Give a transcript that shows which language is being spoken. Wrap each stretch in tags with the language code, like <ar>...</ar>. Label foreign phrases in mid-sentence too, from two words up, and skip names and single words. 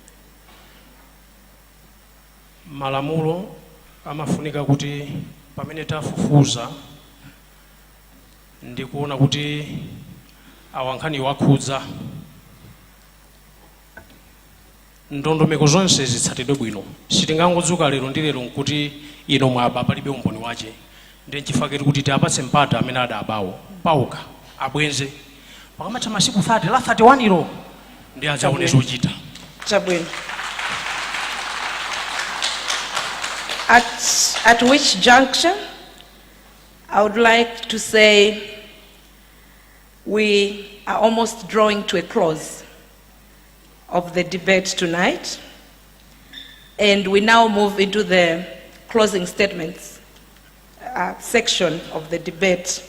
<ny>Malamulo amafunika kuti pamene tafufuza ndikuona kuti awankhani wakhudza ndondomeko zonse zitsatidwe bwino. Sitingangodzuka lero ndi lero nkuti ino mwaba palibe umboni wache. Ndi chifukwa kuti tiapatse mpata amene adabawo pauka abwenze pakamatha masiku 30 la 31 ilo ndi azaone zochita. Chabwino.</ny> <en>At which juncture I would like to say we are almost drawing to a close of the debate tonight, and we now move into the closing statements section of the debate.</en>